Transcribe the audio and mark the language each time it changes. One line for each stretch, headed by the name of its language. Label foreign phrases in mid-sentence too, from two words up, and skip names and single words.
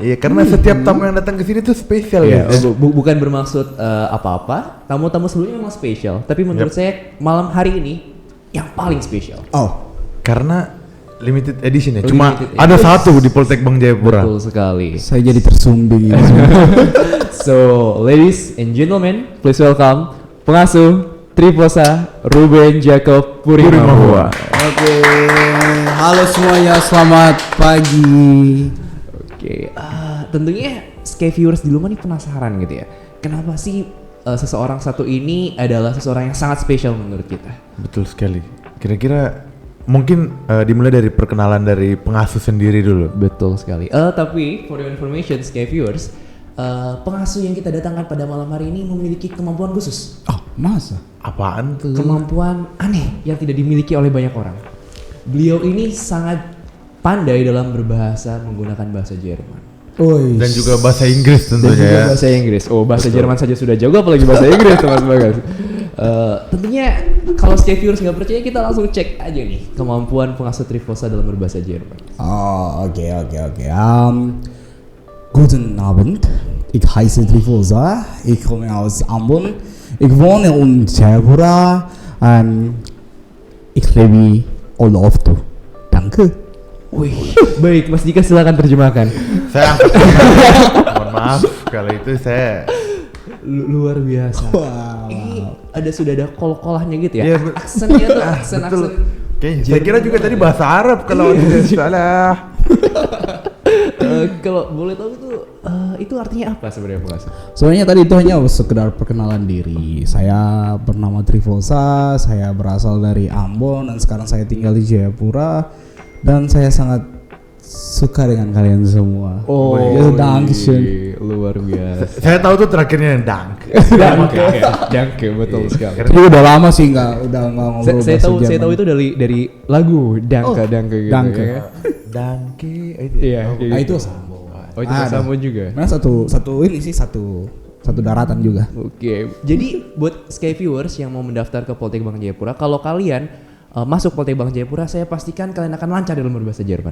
Indonesian: Iya, karena setiap tamu yang datang ke sini tuh spesial ya. Bukan bermaksud apa-apa. Tamu-tamu sebelumnya memang spesial, tapi menurut saya malam hari ini yang paling spesial. Karena
English: limited edition
Indonesian: ya. Limited Cuma edition. ada satu di Poltek Bang Jayapura. Betul sekali. Saya jadi tersumbing.
English: So, ladies and gentlemen, please welcome pengasuh Trifosa Ruben Jacob Purimahua.
Indonesian: Oke, halo semuanya, selamat pagi. Oke, tentunya Sky Viewers di rumah nih penasaran gitu ya. Kenapa sih seseorang satu ini adalah seseorang yang sangat spesial menurut kita? Betul sekali. Kira-kira mungkin dimulai dari perkenalan dari pengasuh sendiri dulu. Betul sekali. Tapi
English: for your information,
Indonesian: Sky Viewers, pengasuh yang kita datangkan pada malam hari ini memiliki kemampuan khusus. Oh, masa? Apaan tuh? Kemampuan aneh yang tidak dimiliki oleh banyak orang. Beliau ini sangat pandai dalam berbahasa menggunakan bahasa Jerman. Dan juga bahasa Inggris Dan tentunya juga ya. bahasa Inggris. Oh, bahasa Betul. Jerman saja sudah jago, apalagi bahasa Inggris, teman-teman. Tentunya kalau Sky Viewers nggak percaya, kita langsung cek aja nih kemampuan pengasuh Trifosa dalam berbahasa Jerman. Oh, oke.
German: Guten Abend, ich heiße Trifosa, ich komme aus Ambon, ich wohne in Jayapura, ich lebe
English: all of you.
German: Danke.
Indonesian: Wih, baik, Mas Dika silakan terjemahkan. Saya mohon maaf kalau itu saya Luar biasa. Wow. Ini sudah ada kol-kolahnya gitu ya. Iya, Aksennya tuh aksen. Oke, saya kira juga tadi bahasa Arab kalau tidak salah. Kalau boleh tahu itu artinya apa sebenarnya pengasuh? Soalnya tadi itu hanya sekedar perkenalan diri. Saya bernama Trifosa, saya berasal dari Ambon dan sekarang saya tinggal di Jayapura dan saya sangat suka dengan kalian semua. Oh,
German: Dankeschön.
Indonesian: Luar biasa. Saya tahu tuh terakhirnya dank.
German: Danke,
Indonesian: betul sekali. Ini udah lama sih nggak ngobrol Saya bahasa tahu Jerman. itu dari lagu Danke gitu.
German: Danke.
Indonesian: Ya.
German: Danke.
Indonesian: Iya, kayak Ah gitu. itu Sambo. Oh, itu sama juga. Nah satu daratan juga. Oke. Jadi buat Sky Viewers yang mau mendaftar ke Poltek Bang Jayapura, kalau kalian masuk Poltek Bang Jayapura, saya pastikan kalian akan lancar dalam berbahasa Jerman.